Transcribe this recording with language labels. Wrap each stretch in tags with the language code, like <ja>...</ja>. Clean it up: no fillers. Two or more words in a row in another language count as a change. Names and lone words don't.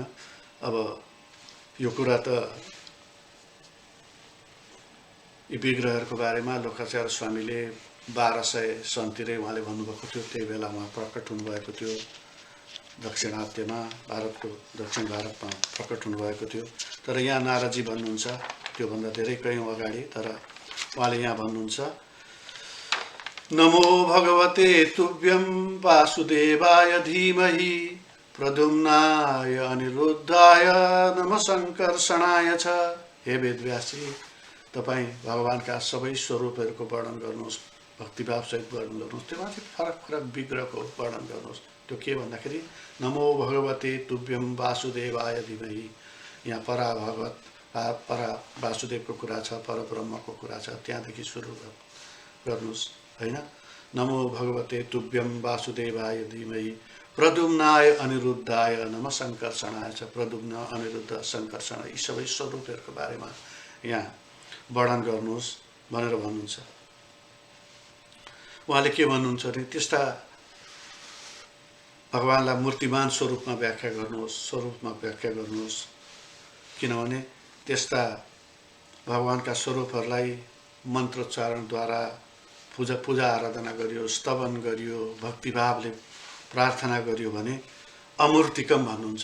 <ne>अब यो कुरा त यी विग्रहहरूको बारेमा लोकाचार्य स्वामीले 1200 सनतिरै उहाँले भन्नुभएको थियो। त्यही बेला उहाँ प्रकट हुनुभएको थियो, दक्षिणात्यमा भारतको दक्षिण भारतमा प्रकट हुनुभएको थियो। तर यहाँ नारदजी भन्नुहुन्छ त्योभन्दा धेरै कयौँ अगाडि, तर उहाँले यहाँ भन्नुहुन्छ</ne> <sa>नमो भगवते तुभ्यं वासुदेवाय धीमहि प्रद्युम्नाय अनिरुद्धाय नमः संकर्षणाय च।</sa> <ne>हे वेदव्यासजी, तपाईँ भगवानका सबै स्वरूपहरूको वर्णन गर्नुहोस्, भक्तिभावसहित वर्णन गर्नुहोस्, त्योमाथि फरक फरक विग्रहको वर्णन गर्नुहोस्। त्यो के भन्दाखेरि</ne> <sa>नमो भगवते तुभ्यं वासुदेवाय धीमहि,</sa> <ne>यहाँ परा भगवत परा वासुदेवको कुरा छ, परब्रह्मको कुरा छ, त्यहाँदेखि सुरु गर्नुहोस्, हैन।</ne> <sa>नमो भगवते तुभ्यं वासुदेवाय धीमहि प्रद्युम्नाय अनिरुद्धाय नमः संकर्षणाय च।</sa> <ne>प्रद्युम्न, अनिरुद्ध, संकर्षण यी सबै स्वरूपहरूको बारेमा यहाँ वर्णन गर्नुहोस् भनेर भन्नुहुन्छ। उहाँले के भन्नुहुन्छ भने त्यस्ता भगवानलाई मूर्तिमान स्वरूपमा व्याख्या गर्नुहोस्, स्वरूपमा व्याख्या गर्नुहोस्, किनभने त्यस्ता भगवानका स्वरूपहरूलाई मन्त्रोच्चारणद्वारा पूजा आराधना गरियो, स्तवन गरियो, भक्तिभावले प्रार्थना गरियो भने अमूर्तिकम भन्नुहुन्छ।</ne>